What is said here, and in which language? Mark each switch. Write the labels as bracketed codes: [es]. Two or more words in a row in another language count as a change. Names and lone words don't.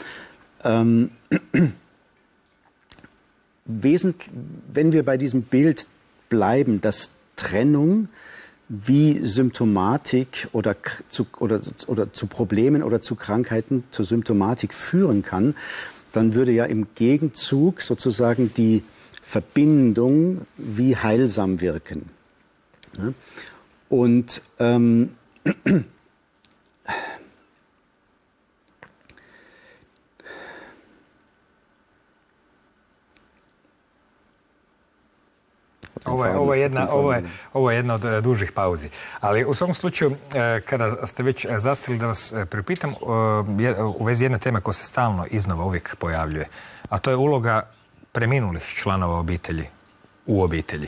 [de] Wenn wir bei diesem Bild bleiben, dass Trennung wie Symptomatik oder zu Problemen oder zu Krankheiten, zur Symptomatik führen kann, dann würde ja im Gegenzug sozusagen die Verbindung wie heilsam wirken. Ne? Und [hr] Ovo je jedna od dužih pauzi. Ali u svakom slučaju, kada ste već zastali da vas pripitam, u vezi jedne teme koja se stalno iznova uvijek pojavljuje, a to je uloga preminulih članova obitelji u obitelji.